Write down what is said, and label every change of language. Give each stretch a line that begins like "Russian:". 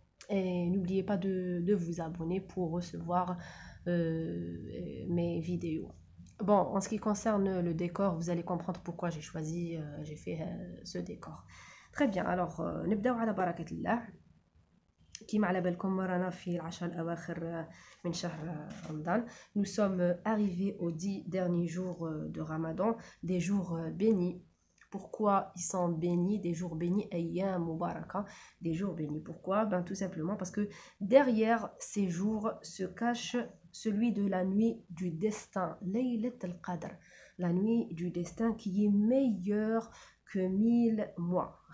French: Et n'oubliez pas de vous abonner pour recevoir mes vidéos. Bon, en ce qui concerne le décor, vous allez comprendre pourquoi j'ai fait ce décor. Très bien, alors
Arabic: نبداو على بركة الله. كيما على بالكم رانا في العشر الأواخر من شهر رمضان.
French: Nous sommes arrivés aux 10 derniers jours de Ramadan, des jours bénis. Pourquoi ils sont bénis, des jours bénis,
Arabic: ayyam mubaraka,
French: des jours bénis? Pourquoi? Ben tout simplement parce que derrière ces jours se cache celui de la nuit du destin, Laylat al-Qadr, la nuit du destin qui est meilleure que 1000 mois.